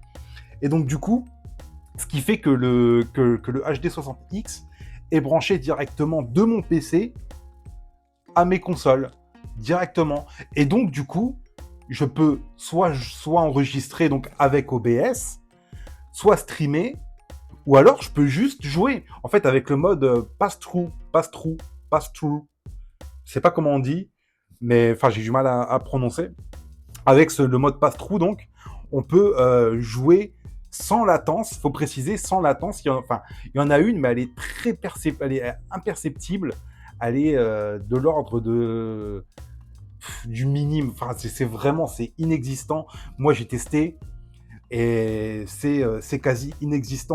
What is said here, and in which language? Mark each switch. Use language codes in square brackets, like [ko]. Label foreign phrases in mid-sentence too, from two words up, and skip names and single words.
[fr] Et donc, du coup, ce qui fait que le HD60X est branché directement de mon PC à mes consoles, directement. Et donc, du coup, je peux soit enregistrer donc avec OBS, soit streamer, ou alors je peux juste jouer. En fait, avec le mode pass-through, pass-through, pass-through, je sais pas comment on dit, mais enfin, j'ai du mal à prononcer. Avec le mode pass-through, donc, on peut jouer sans latence. Il faut préciser, sans latence. Il y en a une, mais elle est elle est imperceptible. Elle est de l'ordre du minime. Enfin, c'est inexistant. Moi, j'ai testé et c'est quasi inexistant.